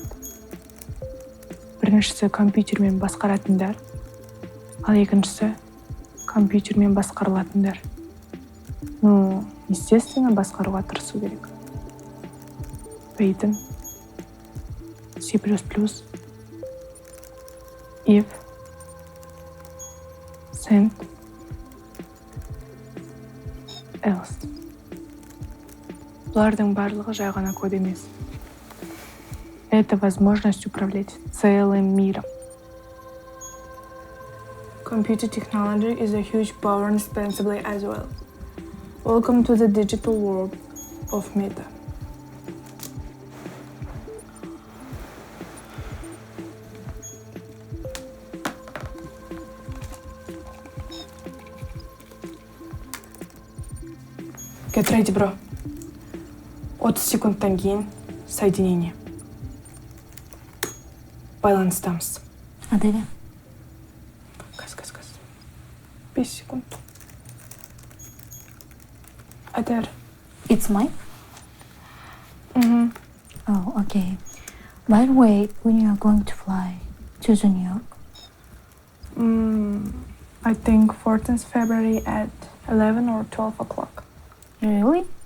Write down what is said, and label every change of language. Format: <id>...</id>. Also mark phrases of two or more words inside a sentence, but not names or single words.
<kk>Біріншісі компьютермен басқаратындар, ал екіншісі компьютермен басқарылатындар. Естественно, басқаруға тырысу керек.</kk> <en>Python, C++, if, send, else.</en> <kk>Бұлардың барлығы жай ғана код емес.</kk> <ru>Это возможность управлять целым миром.</ru> <en>Computer technology is a huge power indispensably as well. Welcome to the digital world of Meta. Get ready, bro.</en> <kk>30 секундтан кейін соединение. Байланыстамыз. Аделя. Газ. 5 секунд. Адер.</kk> <en>It's mine? Mm-hmm. Oh, okay. By the way, when you are going to fly to the New York? I think 14th February at 11 or 12 o'clock. Really?</en>